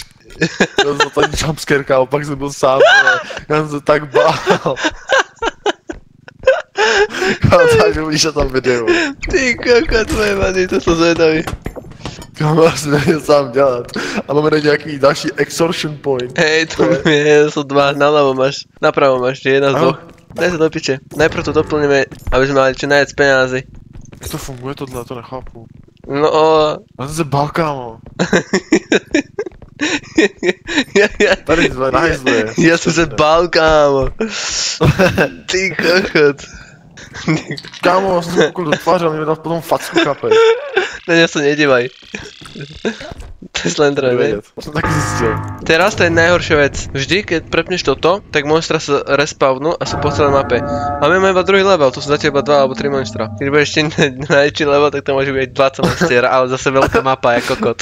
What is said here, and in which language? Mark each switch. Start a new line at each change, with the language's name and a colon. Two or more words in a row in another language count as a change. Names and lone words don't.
Czech: Já jsem to ten jumpscare, kámo, pak jsem byl sám, vole, já jsem se tak bál. Kámo, takže vidíš na tom videu.
Slovak: Ty kokot, moje mani, to som zvedavý.
Czech: Kámo, já si nevím sám dělat. A máme na nějaký další
English: extortion point.
Slovak: Hej, to je, sú dva, naľavo máš, napravo máš, jedna z dvoch. Daj sa do piče. Najprv to doplníme, aby sme mali čo najviac peňazí.
Czech: Jak to funguje tohle, to nechápu. No... Já jsem se bál, kámo.
Slovak: Ja...
Czech: Tady jsme, najzli.
Slovak: Ja som sa bál, kámo. Ty kokot.
Czech: Kámo, jsem se koukal do tváře a mě dal potom facku, chápeš.
Slovak: Na ňa sa nedívaj. To je slendra, ne? To som taky zistil. Teraz to je najhoršia vec. Vždy, keď prepneš toto, tak monstra sa respawnú a sú po celej mape. A my máme iba druhý level, to sú zatiaľ iba 2 alebo 3 monstra. Keď budeš ešte najväčší level, tak to môže byť 20 monstier, ale zase veľká mapa je kokot.